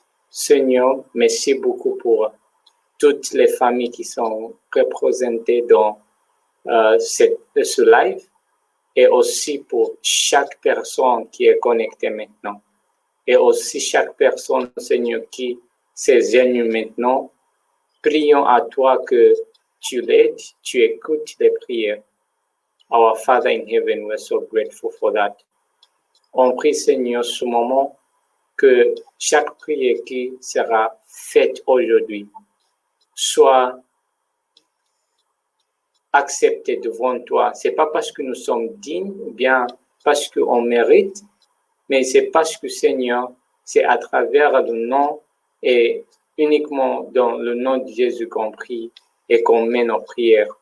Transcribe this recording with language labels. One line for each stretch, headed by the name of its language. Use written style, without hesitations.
French: Seigneur, merci beaucoup pour toutes les familles qui sont représentées dans ce live et aussi pour chaque personne qui est connectée maintenant. Et aussi chaque personne, Seigneur, qui s'égenue maintenant. Prions à toi que tu l'aides, tu écoutes les prières.
English: Our Father in heaven, we're so grateful for that.
French: On prie, Seigneur, ce moment que chaque prière qui sera faite aujourd'hui soit acceptée devant toi. C'est pas parce que nous sommes dignes ou bien parce qu'on mérite, mais c'est parce que, Seigneur, c'est à travers le nom et uniquement dans le nom de Jésus qu'on prie et qu'on met nos prières.